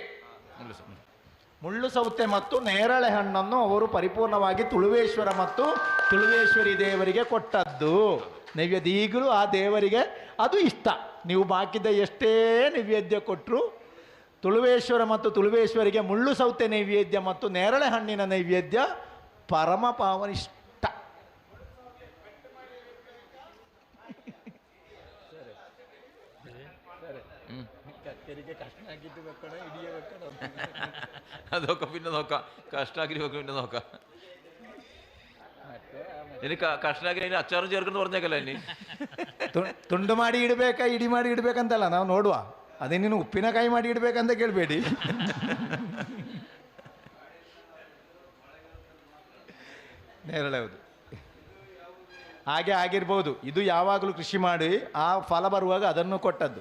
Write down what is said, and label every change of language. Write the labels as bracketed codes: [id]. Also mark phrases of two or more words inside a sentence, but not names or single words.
[kn] ಮುಳ್ಳು ಸೌತೆ ಮತ್ತು ನೇರಳೆ ಹಣ್ಣನ್ನು ಅವರು ಪರಿಪೂರ್ಣವಾಗಿ ತುಳುವೇಶ್ವರ ಮತ್ತು ತುಳುವೇಶ್ವರಿ ದೇವರಿಗೆ ಕೊಟ್ಟದ್ದು ನೈವೇದ್ಯ. ಈಗಲೂ ಆ ದೇವರಿಗೆ ಅದು ಇಷ್ಟ. ನೀವು ಬಾಕಿದ ಎಷ್ಟೇ ನೈವೇದ್ಯ ಕೊಟ್ಟರು ತುಳುವೇಶ್ವರ ಮತ್ತು ತುಳುವೇಶ್ವರಿಗೆ ಮುಳ್ಳು ಸೌತೆ ನೈವೇದ್ಯ ಮತ್ತು ನೇರಳೆ ಹಣ್ಣಿನ ನೈವೇದ್ಯ ಪರಮ ಪಾವನಿಷ್ಠ. [ml] അതൊക്കെ പിന്നെ നോക്കാം. കഷ്ണാഗിരി ഒക്കെ പിന്നെ നോക്കാം. ഇനി കഷ്ണാഗിരി അതിന് അച്ചാറ് ചേർക്കുന്നു പറഞ്ഞേക്കല്ല. ഇനി [kn] ತುಂಡು ಮಾಡಿ ಇಡಬೇಕಾ, ಇಡಿ ಮಾಡಿ ಇಡಬೇಕಂತಲ್ಲ, ನಾವು ನೋಡುವ. ಅದೇ ನೀನು ಉಪ್ಪಿನಕಾಯಿ ಮಾಡಿ ಇಡಬೇಕಂತ ಕೇಳಬೇಡಿ. ನೇರಳೆ ಹೌದು, ಹಾಗೆ ಆಗಿರ್ಬೋದು. ಇದು ಯಾವಾಗಲೂ ಕೃಷಿ ಮಾಡಿ ಆ ಫಲ ಬರುವಾಗ ಅದನ್ನು ಕೊಟ್ಟದ್ದು.